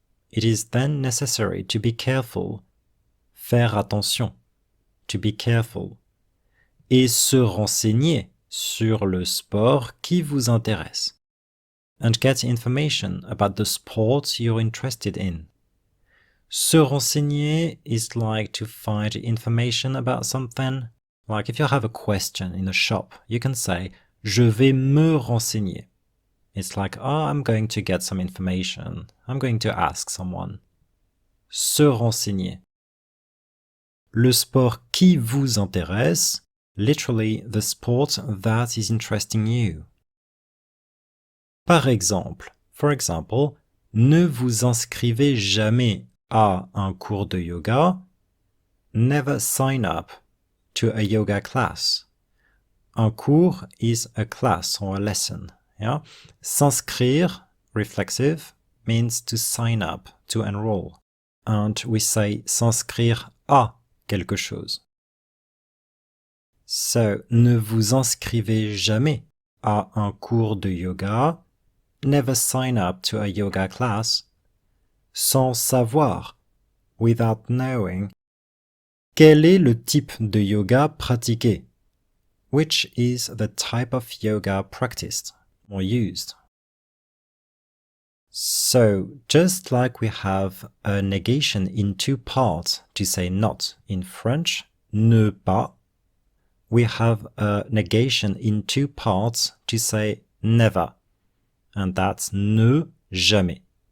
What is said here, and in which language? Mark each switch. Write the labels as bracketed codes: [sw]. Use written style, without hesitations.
[en] It is then necessary to be careful. [fr] Faire attention. [en] To be careful. [fr] Et se renseigner sur le sport qui vous intéresse. [en] And get information about the sport you're interested in. [fr] Se renseigner [en] is like to find information about something. Like if you have a question in a shop, you can say [fr] je vais me renseigner. [en] It's like, oh, I'm going to get some information. I'm going to ask someone. [fr] Se renseigner. Le sport qui vous intéresse, [en] literally the sport that is interesting you. [fr] Par exemple, [en] for example, [fr] ne vous inscrivez jamais à un cours de yoga. [en] Never sign up to a yoga class. Un cours is a class or a lesson. Yeah? S'inscrire, reflexive, means to sign up, to enroll. And we say [fr] s'inscrire à quelque chose. So, ne vous inscrivez jamais à un cours de yoga. [en] Never sign up to a yoga class. [fr] Sans savoir, [en] without knowing. [fr] Quel est le type de yoga pratiqué? [en] Which is the type of yoga practiced or used? So, just like we have a negation in two parts to say not in French, ne pas, we have a negation in two parts to say never, and that's ne jamais.